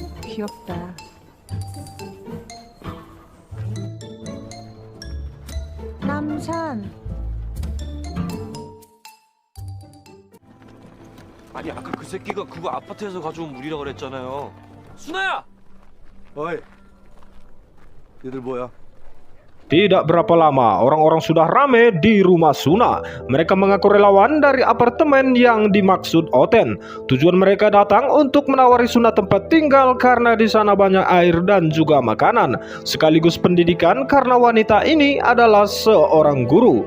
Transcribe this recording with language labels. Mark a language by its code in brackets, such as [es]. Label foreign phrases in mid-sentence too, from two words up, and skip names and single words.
[ko] 귀엽다. 남산. 아니 아까 그 새끼가 그거 아파트에서 가져온 물이라 그랬잖아요. 순아야! 어이, 얘들 뭐야? [id] Tidak berapa lama, orang-orang sudah rame di rumah Suna. Mereka mengaku relawan dari apartemen yang dimaksud Oten. Tujuan mereka datang untuk menawari Suna tempat tinggal karena di sana banyak air dan juga makanan. Sekaligus pendidikan karena wanita ini adalah seorang guru.